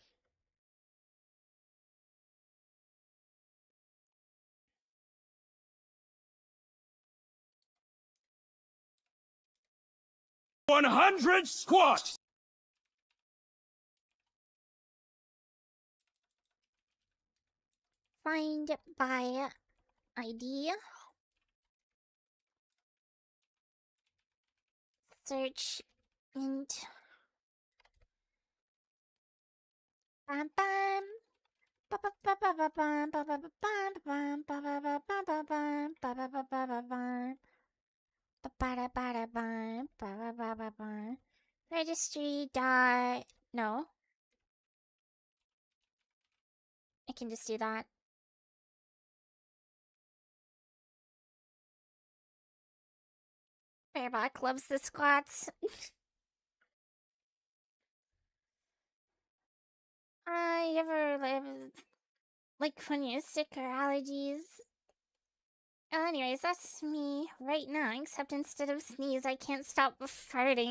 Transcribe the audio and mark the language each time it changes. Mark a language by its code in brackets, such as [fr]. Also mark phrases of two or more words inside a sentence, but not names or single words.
[en] 100 squats! Find by ID. Search int. Bam bam. Ba ba ba ba ba bam ba ba ba bam bam ba ba ba ba ba bam ba ba ba ba ba bam. Ba ba da ba da bam ba ba ba ba bam. Registry dot no. I can just do that. Bearback loves the squats. I ever live like when you're sick or allergies Oh, anyways, that's me right now, except instead of sneeze, I can't stop farting.